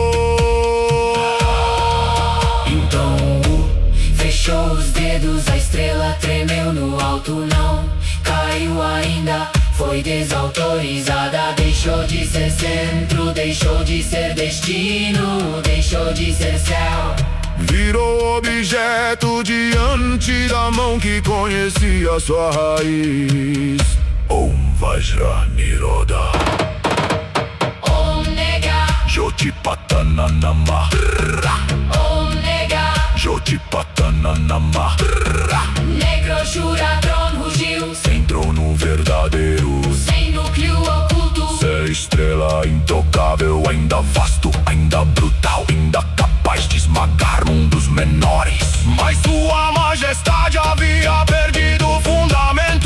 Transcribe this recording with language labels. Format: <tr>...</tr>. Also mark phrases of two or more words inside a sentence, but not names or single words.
<pt>Então fechou os dedos, a estrela tremeu no alto, não caiu ainda, foi desautorizada. Deixou de ser centro, deixou de ser destino, deixou de ser céu. Virou objeto diante da mão que conhecia sua raiz.</pt> <sa>Om Vajra Niroda Om Nega, Jotipatananama, Om Nega, Jotipatananama.</sa> <pt>Necroshuratron rugiu, Sem trono verdadeiro, sem núcleo oculto. sem estrela intocável, ainda vasto, ainda brutal, ainda capaz de esmagar mundos menores. Mas sua majestade havia perdido o fundamento.</pt>